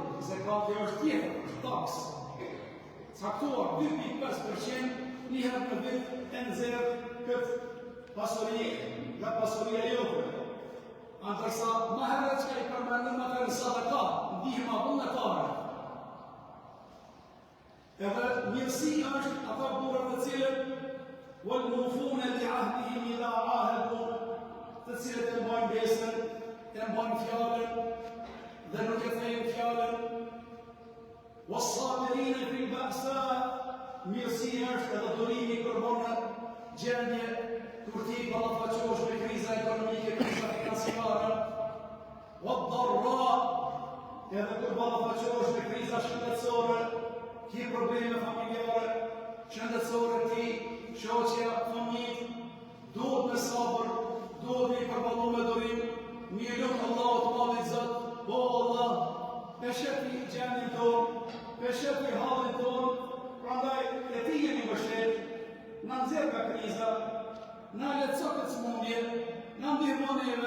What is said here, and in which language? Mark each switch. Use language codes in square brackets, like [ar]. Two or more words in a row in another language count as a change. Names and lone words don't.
[sq] Zekati është tjetër, është taks. Caktuar 2.5% një herë në vit e nxjerr këtë pasuri nga pasuria jote. Ndërsa më herët që I përmendim atë sadaka, ndihma vullnetare. Edhe mirësi është ata burra të cilët [ar] والموفون لعهدهم إذا عاهدوا, [sq] të cilët e mbajnë besën, e mbajnë fjalën dhe nuk e thejnë fjalën. [ar] والصابرين في البأساء, [sq] mirësia është edhe durimi kur bën gjendje kur ti ballafaqohesh me kriza ekonomike, kriza financiare. Wad-darra, edhe kur ballafaqohesh me kriza shëndetësore, ki probleme familjare, shëndetësore ti, shoqja, familjet, duhet me sabër, duhet me I përballu me durim, një lutë Allahu të madhit Zot, o Allah, pesheti gjendjen tonë, pesheti hallin tonë, prandaj e ti jemi mbështet, na nxjerr nga kriza, na lehtëso këtë smundje, na ndihmo neve.